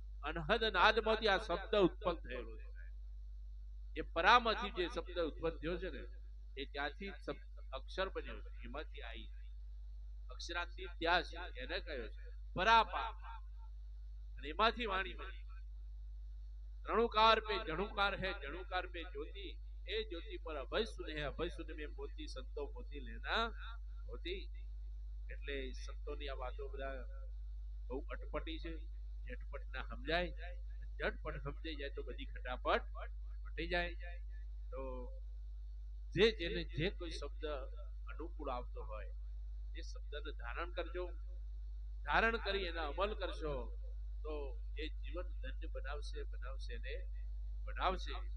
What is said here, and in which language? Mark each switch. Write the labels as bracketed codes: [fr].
[gu] અનહદ નાદમાંથી આ શબ્દ ઉત્પન્ન થયેલો છે. એ પરામાંથી જે શબ્દ ઉત્પન્ન થયો છે ને એ ત્યાંથી અક્ષર બન્યો છે. એમાંથી આવી અક્ષરાંતિ ત્યાં છે એને કહ્યો છે પરાપા. અને એમાંથી વાણી બની. [hi] રણુકાર पे जणुकार है, जणुकार पे ज्योति, ए ज्योति पर अभय सुन है, अभय सुन में मोती संतो मोती लेना होती. [gu] એટલે સંતોની આ વાતો બધા બહુ અટપટી છે. ઝટપટ ના સમજાય, ઝટપટ સમજાઈ જાય તો બધી ખટાપટ મટી જાય. તો જે જેને જે કોઈ શબ્દ અનુકૂળ આવતો હોય એ શબ્દને ધારણ કરજો. ધારણ કરી એના અમલ કરશો તો એ જીવન ધન્ય બનાવશે, બનાવશે ને બનાવશે.